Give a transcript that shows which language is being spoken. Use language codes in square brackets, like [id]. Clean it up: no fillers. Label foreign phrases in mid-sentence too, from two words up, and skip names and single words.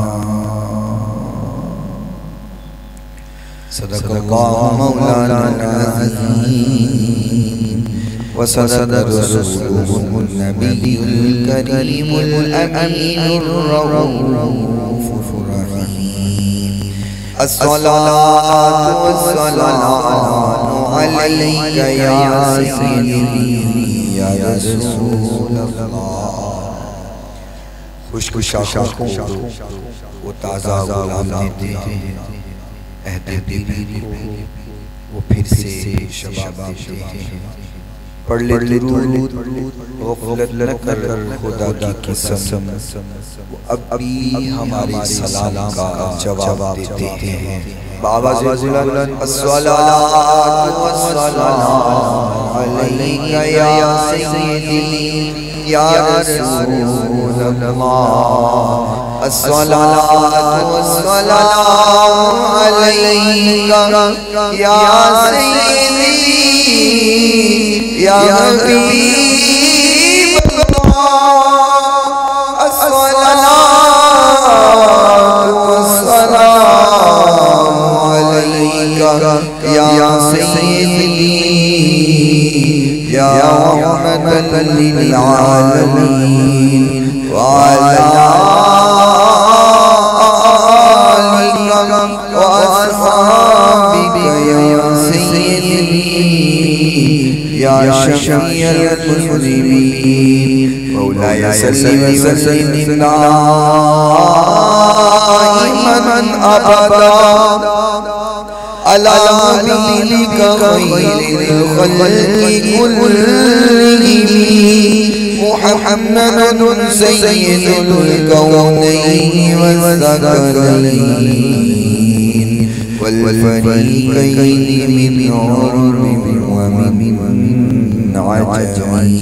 [ar] صدق الله مولانا العظيم وصدق رسوله النبي الكريم الأمين الرؤوف الرحيم. الصلاة والسلام عليك يا سيدي يا رسول الله. [ur] خشک شاخوں وہ تازہ گلاب دیتے ہیں، عہد دل وہ پھر سے شباب دیتے ہیں. پڑھ لے درود غفلت نہ کر خدا کی قسم، وہ اب بھی ہمارے سلام کا جواب دیتے ہیں. [ar] بابا ظلالا الصلاة والسلام عليك يا سيدي يا رسول الله. الصلاة والسلام عليك يا سيدي يا حبيب الله. الصلاة والسلام عليك يا سيدي يا رحمة للعالمين وعلى آلك وأصحابك يا سيدي يا شفيع المذنبين. مولاي صل وسلم دائما أبدا على حبيبك خير الخلق كلهم محمد سيد الكونين والثقلين والفريقين من عرب ومن عجم.